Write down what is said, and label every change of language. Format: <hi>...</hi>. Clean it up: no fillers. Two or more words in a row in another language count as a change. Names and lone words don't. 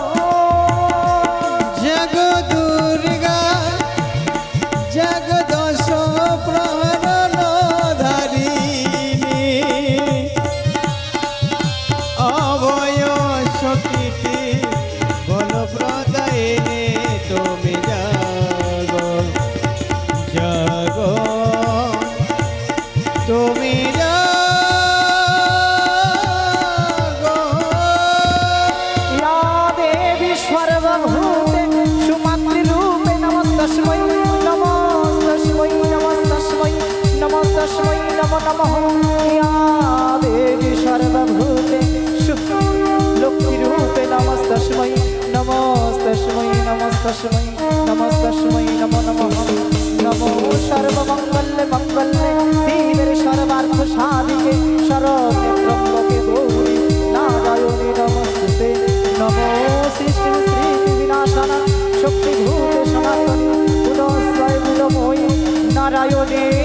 <bn>জাগো দুর্গা জাগো দশ প্রহরণ ধারিণী অভয় শক্তি বল প্রদায়িনী তুমি জাগো জাগো তুমি জাগো</bn> <sa>या देवी सर्वभूते सुमातृरूपे नमस्तस्मै नमस्तस्मै नमस्तस्मै नमस्तस्मै नमो नमः या देवी सर्वभूते लक्ष्मीरूपे नमस्तस्मै नमस्तस्मै नमस्तस्मै नमस्तस्मै नमो नमः नमो सर्वमङ्गले मङ्गले शिवे सर्वार्थ साधिके शरण्ये त्र्यम्बके गौरी नारायणी नमस्ते नमो सृष्टि श्री विनाशना शक्तिभूते सनातनी पुनस्वय विलमयी नारायणी</sa>